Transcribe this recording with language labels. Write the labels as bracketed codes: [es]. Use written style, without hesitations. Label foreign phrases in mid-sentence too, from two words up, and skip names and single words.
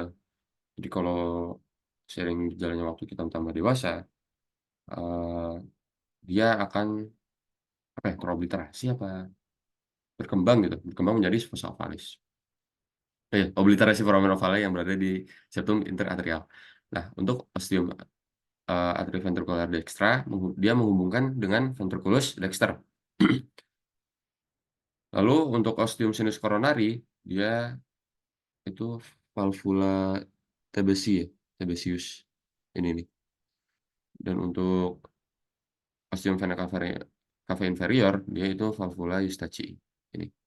[id] Jadi kalau sering berjalannya waktu kita tambah dewasa, eh, dia akan apa ya, terobliterasi apa berkembang gitu, berkembang menjadi [la] fossa ovalis. [id] Obliterasi [la] foramen ovale [id] yang berada di [la] septum interatrial. [id] Nah, untuk [la] ostium atrioventricular dextra, [id] dia menghubungkan dengan [la] ventriculus dexter. [id] Lalu untuk [la] ostium sinus coronari, [id] dia itu [la] valvula Tebesius [id] ini nih. Dan untuk [la] ostium vena cava inferior, [id] dia itu [la] valvula Eustachi [id] ini.